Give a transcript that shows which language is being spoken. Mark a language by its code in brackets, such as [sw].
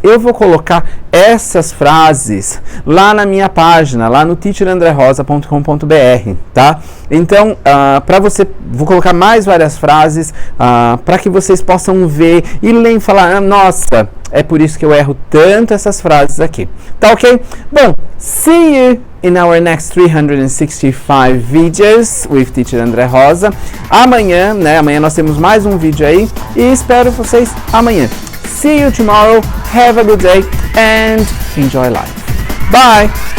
[pt] Eu vou colocar essas frases lá na minha página, lá no teacherandrerosa.com.br, tá? Então, vou colocar mais várias frases para que vocês possam ver e ler e falar, nossa, é por isso que eu erro tanto essas frases aqui. Tá ok? [en] Bom, see you in our next 365 videos with Teacher André Rosa. [pt] Amanhã nós temos mais um vídeo aí e espero vocês amanhã. [en] See you tomorrow. Have a good day and enjoy life. Bye!